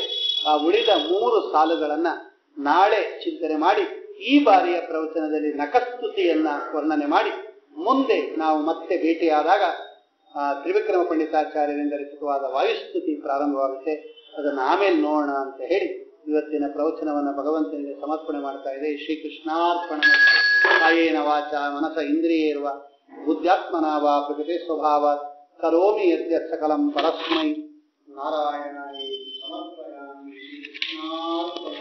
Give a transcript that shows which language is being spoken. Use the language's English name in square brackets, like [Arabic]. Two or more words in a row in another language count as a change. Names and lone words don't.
[Kannada] ಆ ಉಳಿದ 3 ಸಾಲುಗಳನ್ನ ನಾಳೆ ಚಿಂತನೆ ಮಾಡಿ ಈ ಬಾರಿಯ ಪ್ರವಚನದಲ್ಲಿ ನಖಸ್ತುತಿಯನ್ನ ವರ್ಣನೆ ಮಾಡಿ ಮುಂದೆ ನಾವು ಮತ್ತೆ ಭೇಟಿಯಾದಾಗ ತ್ರಿವಿಕ್ರಮ ಪಂಡಿತಾಚಾರ್ಯರಿಂದ ರಚಿತವಾದ ವಾಯುಸ್ತುತಿ ಪ್ರಾರಂಭವಾಗುತ್ತೆ. ಅದನ್ನು ಆಮೇಲೆ ನೋಡೋಣ ಅಂತ ಹೇಳಿ ಇವತ್ತಿನ ಪ್ರವಚನವನ್ನು ಭಗವಂತನಿಗೆ ಸಮರ್ಪಣೆ ಮಾಡ್ತಾ ಇದೆ. ಶ್ರೀಕೃಷ್ಣಾರ್ಪಣ. [Sanskrit] ಕಾಯೇನ ವಾಚ ಮನಸ ಇಂದ್ರಿಯೇರ್ವ ಬುದ್ಧಾತ್ಮನಾ ವಾ ಪ್ರಕೃತಿ ಸ್ವಭಾವಾತ್ ಕರೋಮಿ ಯದ್ಯತ್ ಸಕಲಂ ಪರಸ್ಮೈ ನಾರಾಯಣಾಯ ಸಮರ್ಪಯಾಮಿ. ಶ್ರೀಕೃಷ್ಣಾರ್ಪಣ.